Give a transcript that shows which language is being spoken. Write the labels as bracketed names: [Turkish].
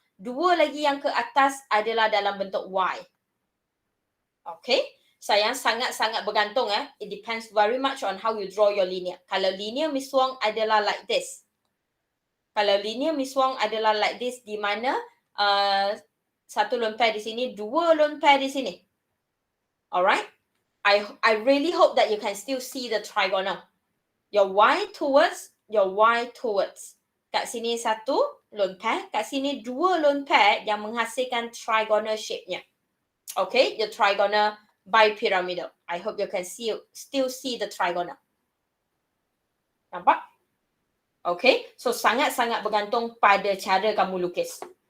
[Malay] 2 lagi yang ke atas adalah dalam bentuk Y. [English] Okay, [Malay] sayang sangat-sangat bergantung [English] It depends very much on how you draw your linear. [Malay] Kalau linear Miss Wong adalah [English] like this. [Malay] Kalau linear Miss Wong adalah like this, di mana 1 lone pair di sini, 2 lone pair di sini. Alright? [English] I really hope that you can still see the trigonal. Your Y towards, your Y towards. [Malay] Kat sini 1 lone pair, kat sini 2 lone pair yang menghasilkan trigonal shape-nya. [English] Okay, the trigonal bipyramidal. I hope you can still see the trigonal. [Malay] Nampak? Okay, so sangat-sangat bergantung pada cara kamu lukis.